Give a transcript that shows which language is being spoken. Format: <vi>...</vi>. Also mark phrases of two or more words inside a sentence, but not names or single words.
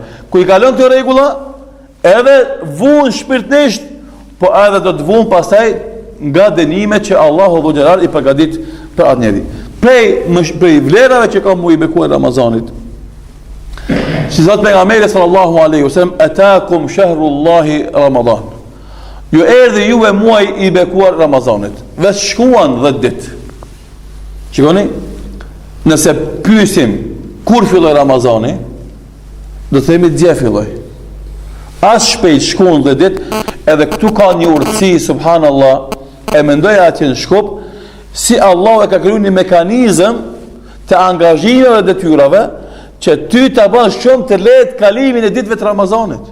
<sq>Ku i kalon këto rregulla, edhe vuan shpirtnisht, po edhe do të vuan pastaj nga dënimet që Allahu xhall i përgatit për atë njeri. Prej vlerave që ka mu i bekuar Ramazanit. Si zot pejgamberi</sq> <ar>صلى الله عليه وسلم أتاكم شهر الله رمضان.</ar> <sq>Ju erdhi juve muaj i bekuar Ramazanit. Dhe shkuan 10 ditë. Shikoni, nëse pyesim kur filloi Ramazani, do themi dje filloi. As shpejt shkuan 10 ditë, edhe këtu ka një urtësi subhanallahu, e mendoja atje në Shkup, si Allah e ka kriju një mekanizëm të angazhimeve dhe detyrave që ty të bën shumë të lehtë kalimin e ditëve të Ramazanit.</sq>